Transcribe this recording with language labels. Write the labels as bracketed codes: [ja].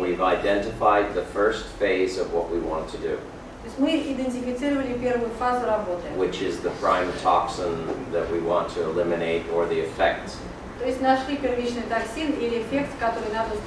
[en] We've identified the first phase of what we want to do, [ru] То есть мы идентифицировали первую фазу работы. [en] which is the prime toxin that we want to eliminate or the effect. [ru] То есть нашли первичный токсин или эффект, который надо